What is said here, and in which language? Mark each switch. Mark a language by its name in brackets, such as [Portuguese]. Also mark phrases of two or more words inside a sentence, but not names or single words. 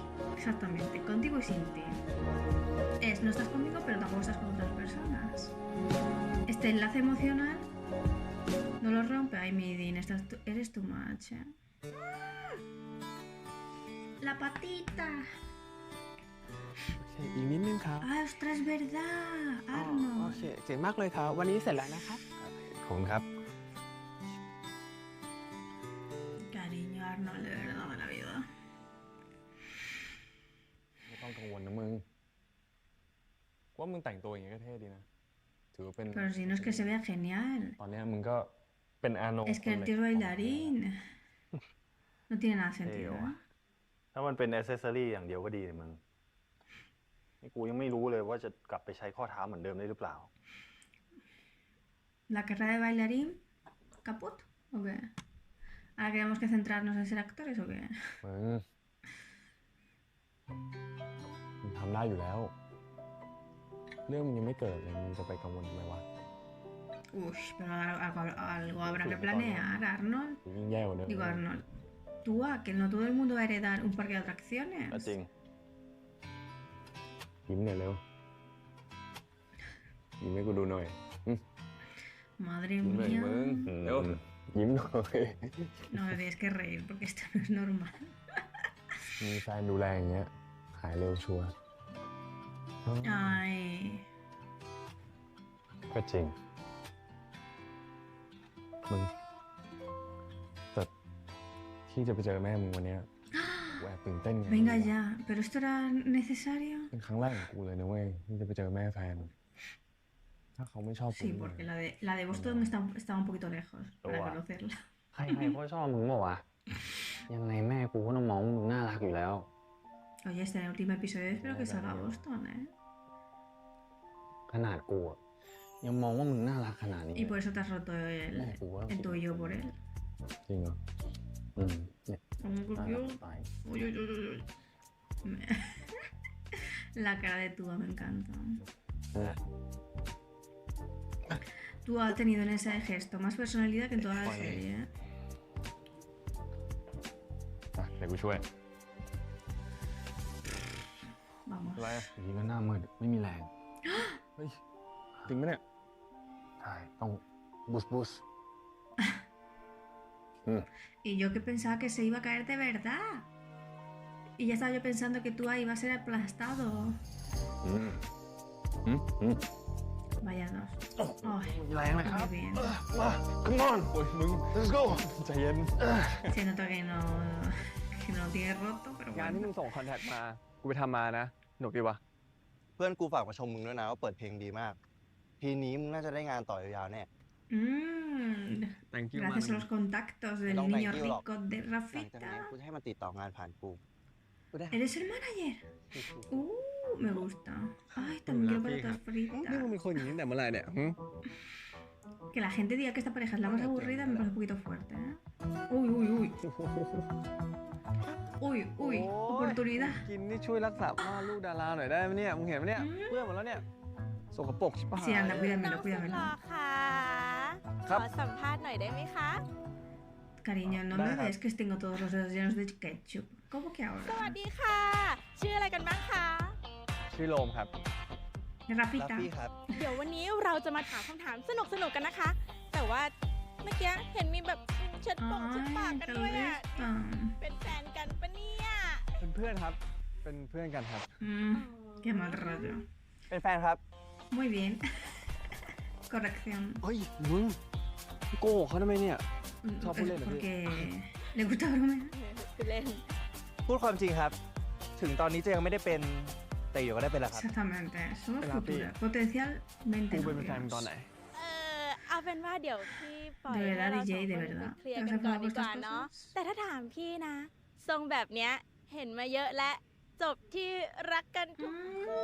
[Spanish] Exactamente, contigo y sin ti. Es, no estás conmigo, pero tampoco estás con otras personas. Este enlace emocional no lo rompe. Ay, mi Dean, eres tu match, ¿eh? La patita. [Thai] อีกนิดนึงครับ [Spanish] Ah, ostras, es verdad. [Thai] โอ [Spanish] Arnold. [Thai] เคเจ๋งมากเลยครับ วันนี้เสร็จแล้วนะครับ ขอบคุณครับ [Spanish] Cariño, Arnold, de verdad, de la vida. [Thai] ไม่ต้องกังวลนะมึงว่ามึงแต่งตัวอย่างนี้ก็เท่ดีนะถือว่าเป็น [Spanish] Pero si no es que se vea genial. [Thai] ตอนนี้มึงก็เป็นอาโน [Spanish] Es que el tío es bailarín. No tiene nada sentido, ¿eh? [Thai] ถ้ามันเป็นอ c เซสซอรี่อย่างเดียวก็ดีเลยมึงนี่กูยังไม่รู้เลยว่าจะกลับไปใช้ข้อเท้าเหมือนเดิมได้หรือเปล่า [Spanish] ¿La carrera de bailarín caput o qué? ¿Ahora tenemos que centrarnos en ser actores o qué? [Thai] มึงทำได้อยู่แล้ว เรื่องมันยังไม่เกิดเลยมึงจะไปกังวลทำไมวะ [Spanish] Uy, pero algo habrá que planear, Arnold. [Thai] ยิ่งแย่กว่าเดิม [Spanish] Digo, Arnold, actúa, que no todo el mundo va a heredar un parque de atracciones. [Thai] ก็จริง ยิ้มหน่อยเร็ว ยิ้มให้กูดูหน่อย [Spanish] Madre [Thai] ยิ้มหน่อย [Spanish] mía. [Thai] มึงเร็วยิ้มหน่อย [Spanish] No me tienes que reír porque esto no es normal. [Thai] มีแฟนดูแลอย่างเงี้ย หายเร็วชัวร์ [Spanish] Ay. [Thai] ก็จริง มึงแต่ที่จะไปเจอแม่มึงวันเนี้ยแหวกตื่นเต้นไง [Spanish] Venga ya. ¿Pero esto era necesario? [Thai] เป็นครั้งแรกของกูเลยนะเว้ยที่จะไปเจอแม่แฟน ถ้าเขาไม่ชอบกู [Spanish] Sí, porque la de Boston estaba un poquito lejos para Guau. conocerla. [Thai] ใครๆก็ชอบมึงบอกว่าวะยังไงแม่กูก็ต้องมองว่ามึงน่ารักอยู่แล้ว [Spanish] Oye, este último episodio espero que salga Boston, ¿eh? [Thai] ขนาดกูอะยังมองว่ามึงน่ารักขนาดนี้ [Spanish] Y por eso te has roto el tuyo por él. [Thai] จริงเหรอ เนี่ย [Spanish] Como que [Thai] น่า [Spanish] yo... [Thai] รักตาย [Spanish] Uy, uy, uy, uy. La cara de Tua me encanta. [Thai] นั่นแหละ [Spanish] Tua ha tenido en ese gesto más personalidad que en toda la Joder. serie, ¿eh? [Thai] อ่ะเดี๋ยวกูช่วย [Spanish] Vamos. [Thai] อะไรอ่ะ ทีนี้ก็หน้ามืดไม่มีแรง เฮ้ยจริงไหมเนี่ย ใช่ต้องบูส [Spanish] Y yo que pensaba que se iba a caer de verdad. Y ya estaba yo pensando que Tua iba a ser aplastado. [Thai] อืม [Spanish] Vaya dos. Ay, [Thai] มีแรงไหมครับ [Spanish] muy bien. [English] Come on [Thai] โอ้ยมึง [English] let's go [Thai] ใจเย็น [Spanish] Se nota que no lo tiene roto, pero [Thai] งานที่ [Spanish] bueno. [Thai] มึงส่งคอนแทคมา กูไปทำมานะ หนุกดีวะ เพื่อนกูฝากมาชมมึงด้วยนะว่าเปิดเพลงดีมาก ทีนี้มึงน่าจะได้งานต่อยาวๆแน่ [English] Thank you [Spanish] Gracias a los contactos del No, niño [English] thank you, [Spanish] rico de [Thai] หลังจากนั้น [Spanish] Rafita. [Thai] กูจะให้มันติดต่องานผ่านกูกูได้ [Spanish] ¿Eres el manager? Me gusta. Ay, también quiero patatas [Thai] นี่มึง [Spanish] fritas. [Thai] เป็นคนอย่างนี้ตั้งแต่เมื่อไหร่เนี่ยหึ [Spanish] Que la gente diga que esta pareja es la más aburrida me parece un poquito fuerte, ¿eh? Uy, uy, uy. Uy, uy. Oportunidad. [Thai] กินนี่ช่วยรักษาผ้าลูกดาราหน่อยได้ไหมเนี่ย มึงเห็นไหมเนี่ย เพื่อนหมดแล้วเนี่ยสกปรกชิบหาย [Spanish] Sí, anda, cuídamelo, [Thai] น้องสุดหล่อ [Spanish] cuídamelo. [Thai] ค่ะ ครับ ขอสัมภาษณ์หน่อยได้ไหมคะ [Spanish] Cariño, no me ves que tengo todos los dedos llenos de ketchup. ¿Cómo que [Thai] สวัส [Spanish] ahora? [Thai] ดีค่ะ ชื่ออะไรกันบ้างคะ ชื่อโรมครับ ลัฟ [Spanish] Rafita. [Thai] ฟี่ครับ เดี๋ยววันนี้เราจะมาถามคำถามสนุกๆกันนะคะ แต่ว่าเมื่อกี้เห็นมีแบบเช็ดปากเช็ดปาก [Spanish] Ay, [Thai] กัน [Spanish] qué [Thai] ด้วยอ่ะ [Spanish] lista. [Thai] เป็นแฟนกันปะเนี่ย เป็นเพื่อนครับ เป็นเพื่อนกันครับ [Spanish] Qué mal rollo. [Thai] เป็นแฟนครับ [Spanish] Muy bien. Corrección. [Thai] เฮ้ย มึงโกหกเขาทำไมเนี่ย ชอบพูดเล่นเหรอพี่ [Spanish] Porque le gusta bromear. [Thai] เล่น พูดความจริงครับ ถึงตอนนี้จะยังไม่ได้เป็น แต่อยู่ก็ได้เป็นแล้วครับ [Spanish] Exactamente. Somos Pero, futuras. Pi, Potencialmente [Thai] กูเป็นแฟนมึงตอน [Spanish] novios. [Thai] ไหน เอาเป็นว่าเดี๋ยวพี่ปล่อย [Spanish] De [Thai] ให้ [Spanish] verdad, [Thai] เราส [Spanish] DJ, [Thai] อง [Spanish] de [Thai] คน [Spanish] verdad. [Thai] ไปเคลียร์ [Spanish] ¿Te [Thai] กั [Spanish] has [Thai] นก่อน [Spanish] enfadado [Thai] ดี [Spanish] por [Thai] กว่า [Spanish] estas [Thai] เนาะ [Spanish] cosas? [Thai] แต่ถ้าถามพี่นะ ทรงแบบเนี้ยเห็นมาเยอะและจบที่รักกันทุกคู่